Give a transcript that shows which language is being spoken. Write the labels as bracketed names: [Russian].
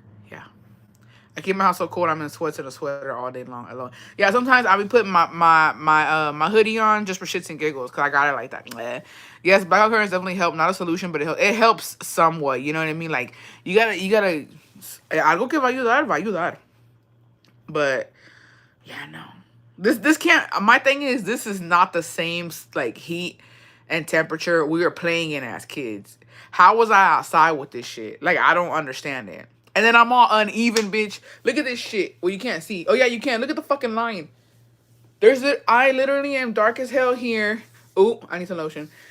[English] Yeah. I keep my house so cold. I'm in sweats and a sweater all day long. Alone. Yeah, sometimes I'll be putting my hoodie on just for shits and giggles because I got it like that. Bleh. Yes, blackout curtains definitely help. Not a solution, but it helps somewhat. You know what I mean? Like you gotta. [Spanish] Algo que va a ayudar, va a ayudar. [English] But yeah, no. This can't. My thing is, this is not the same like heat and temperature we were playing in as kids. How was I outside with this shit? Like I don't understand it. And then I'm all uneven, bitch. Look at this shit. Well, you can't see. Oh yeah, you can. Look at the fucking line. I literally am dark as hell here. Ooh, I need some lotion.